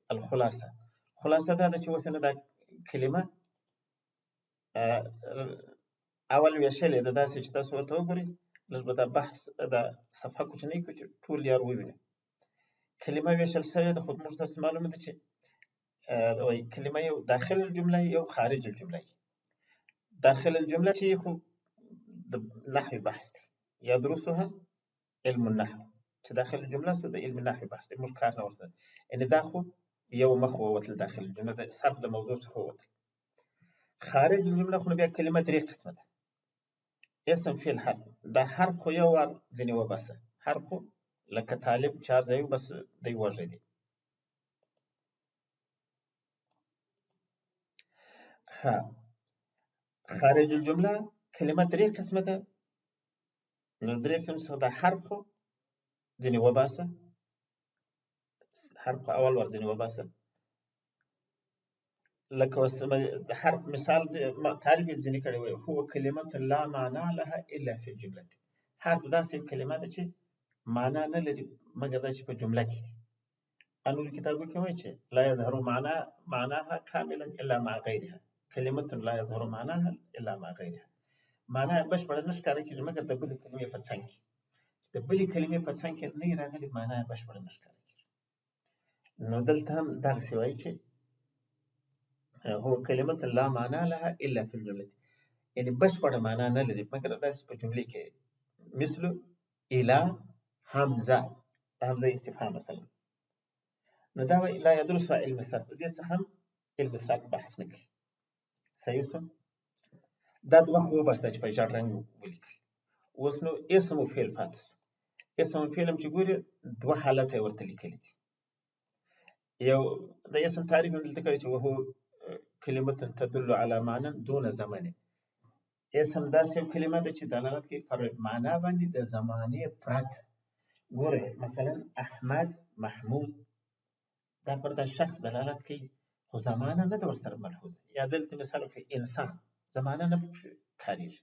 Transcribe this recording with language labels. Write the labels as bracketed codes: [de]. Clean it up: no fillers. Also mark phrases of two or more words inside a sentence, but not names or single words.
[ps] الخلاصه، خلاصه دا ده چې اوس نه دا کلمه اول ویشلې ده، داسې چې تاسو ورته وګورئ، لږ به دا بحث دا صفحه کوچنۍ کړو چې ټول یار ووینئ. کلمه ویشل شوې ده، خو موږ تاسو معلومه ده چې وایي کلمه یو [ar] داخل الجمله [ps] یو [ar] خارج الجمله. داخل الجمله [ps] چې خو د نحوي بحث دی، [ar] یدرسها علم النحو، [ps] چې [ar] داخل الجمله [ps] څه د علم نحوي بحث دی، موږ کار نه ورسره. یعنې دا خو یو مخ ووتل [ar] داخل الجمله، [ps] د صرف د موضوع څخه ووتل. [ar] خارج الجمله [ps] خو بیا کلمه درې قسمه ده، اسم فعل حرف. دا حرف خو یو وار ځینې وباسه، حرف خو لکه طالب 4 ځای بس دی وږی دی. ها [ar] خارج الجمله [ps] کلمه درې قسمه ده، نو درې قسمه دا حرف خو ځینې وباسه، حرف خو اول ور ځینې وباسه. لکه د حرف مثال تعریف یې ځینې کړی وی، [ar] هو کلمه لا معنا لها الا فی الجمله. [ps] حرف داسې کلمه ده چې معنا نه لري مګر دا چې په جمله کې دي. انور کتابو کې وایي چې [ar] لا یظهر معناها کاملا الا مع غیرها، کلمه لا یظهر معناها الا مع غیرها. [ps] معنا بشپړه نه ښکاره کېږي مګر د بلې کلمې په څنګ کې، د بلې کلمې په څنګ کې نه راغلي معنا بشپړه نه ښکاره کېږي. نو دلته هم دغسې وایي چې [ar] هو کلمه لا معنا لها الا فی الجمله، [ps] یعنی بشپړه معنا نه لري مګر داسې په جملې کې، مثل اله حمزه، حمزه استفهام مثلا. نو دا وایي [ar] لا یدرس علم الصرف، [ps] دې څه هم [ar] علم الصرف [ps] بحث نه کوي. صحیح شو؟ دا دوه خو وباسته چې په ژړ رنګ ولیکل. اوس نو اسم و فعل پاتې شو. اسم و فعل هم چې ګورې دوه حالته یې ورته لیکلي دي. یو د اسم تعریف هم دلته کړی چې [ar] وهو کلمه تدل على معنى دون زمن. [ps] اسم داسې یو کلمه ده چې دلالت کوي پر معنا باندې د زمانې پرته. ګوره مثلا احمد، محمود، دا پر دا شخص دلالت کوي خو زمانه نه ده ورسره ملحوظه. یا دلته مثال وکړئ انسان، زمانه نه پکې کارېږي.